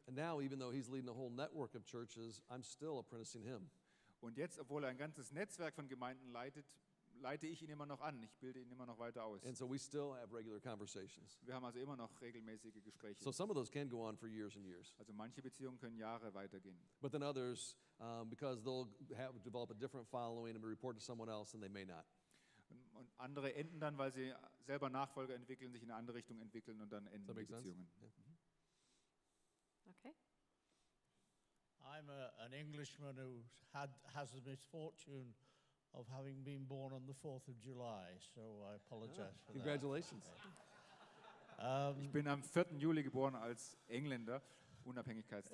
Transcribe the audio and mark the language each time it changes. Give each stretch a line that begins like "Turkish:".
English: and now even though he's leading a whole network of churches, I'm still apprenticing him.
German: und jetzt, obwohl er ein ganzes Netzwerk von Gemeinden leitet, leite ich ihn immer noch an. Ich bilde ihn immer noch weiter aus.
English: And so we still have regular conversations.
German: Wir haben also immer noch regelmäßige Gespräche.
English: So some of those can go on for years and years.
German: Also manche Beziehungen können Jahre weitergehen.
English: But then others, because they'll develop a different following and report to someone else, and they may not.
German: Und andere enden dann, weil sie selber Nachfolger entwickeln, sich in eine andere Richtung entwickeln und dann enden
English: Does that
German: die
English: make sense?
German: Beziehungen.
English: Yeah. Okay. I'm an Englishman who has the misfortune of having been born on the 4th of July, so I apologize for Congratulations.
German: Ich bin am 4. Juli geboren als Engländer, Unabhängigkeitstag